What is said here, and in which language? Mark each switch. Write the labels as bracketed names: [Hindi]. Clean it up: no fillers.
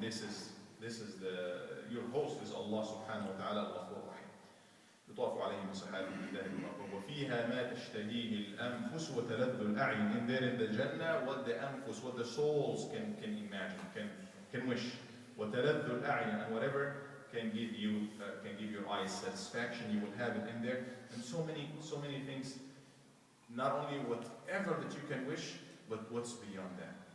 [English] This is your host is Allah subhanahu wa ta'ala al-Ghafur Rahim. [Arabic] يطاف عليهم بصحاب من ذهب وأكواب وفيها ما تشتهيه الأنفس وتلذ الأعين. [English] In there in the Jannah, what the anfus, what the souls can imagine, can wish. [Arabic] وتلذ الأعين, [English] and whatever can give your eyes satisfaction, you will have it in there. And so many things, not only whatever that you can wish, but what's beyond that.